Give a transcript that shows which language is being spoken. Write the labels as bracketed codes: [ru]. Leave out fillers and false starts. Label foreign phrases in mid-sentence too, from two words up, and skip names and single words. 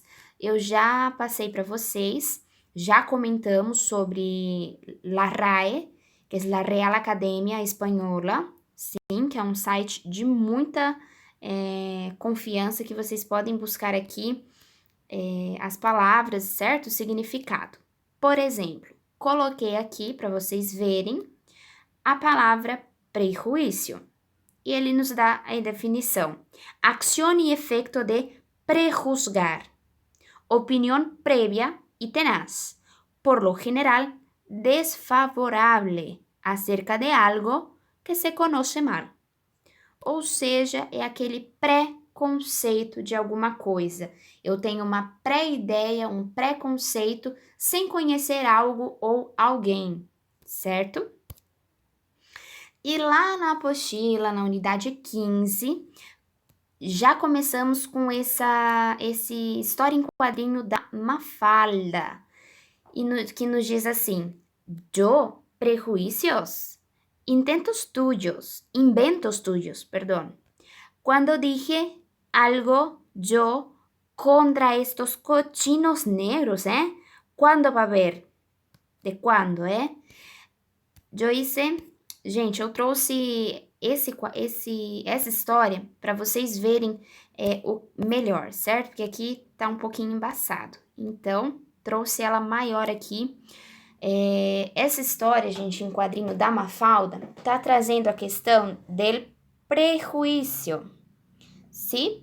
[pt] Eu já passei para vocês, já comentamos sobre La RAE, que é a Real Academia Espanhola, sim, que é um site de muita confiança, que vocês podem buscar aqui as palavras, certo? O significado. Por exemplo, coloquei aqui para vocês verem a palavra prejuízo. E ele nos dá a definição. [es] Acción y efecto de prejuzgar. Opinión previa y tenaz. Por lo general, desfavorable acerca de algo que se conoce mal. [pt] Ou seja, é aquele preconceito de alguma coisa. Eu tenho uma pré-ideia, um preconceito sem conhecer algo ou alguém, certo? E lá na apostila, na unidade 15, já começamos com esse história em quadrinho da Mafalda, que nos diz assim: [es] yo prejuicios, inventos tuyos, perdón. Cuando dije algo yo contra estos cochinos negros, ¿Cuándo va a haber? De quando, Eu hice... [pt] Gente, eu trouxe essa história para vocês verem o melhor, certo? Porque aqui tá um pouquinho embaçado. Então, trouxe ela maior aqui. Essa história, gente, em quadrinho da Mafalda, tá trazendo a questão del prejuízo, sim?